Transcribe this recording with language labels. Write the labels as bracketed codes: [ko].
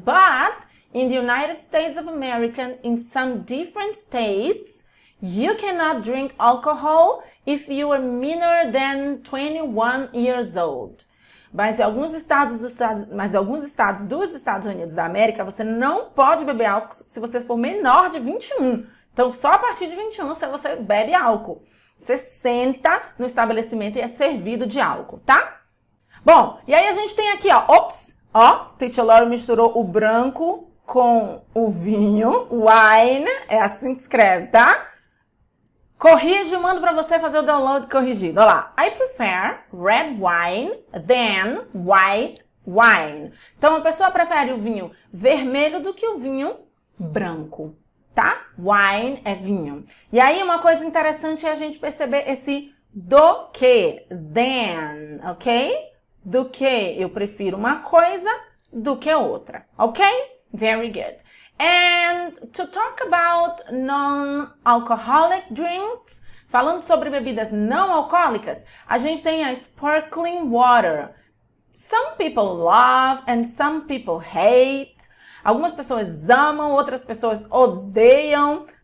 [en] But in the United States of America, in some different states, you cannot drink alcohol if you are meaner than 21 years old. [pt] Mas em alguns estados dos Estados Unidos da América, você não pode beber álcool se você for menor de 21. Então, só a partir de 21 você bebe álcool. Você senta no estabelecimento e é servido de álcool, tá? Bom, e aí a gente tem aqui, ó, ops, ó, Teacher Lori misturou o branco com o vinho, wine, é assim que escreve, tá? Corrige, mando pra você fazer o download corrigido. Olha lá. [en] I prefer red wine than white wine. [pt] Então, a pessoa prefere o vinho vermelho do que o vinho branco, tá? Wine é vinho. E aí, uma coisa interessante é a gente perceber esse do que, than, ok? Do que eu prefiro uma coisa do que outra, ok? [en] Very good. And to talk about non-alcoholic drinks, [pt] falando sobre bebidas não alcoólicas, a gente tem a [en] sparkling water. Some people love and some people hate. [pt] Algumas pessoas amam, outras pessoas odeiam.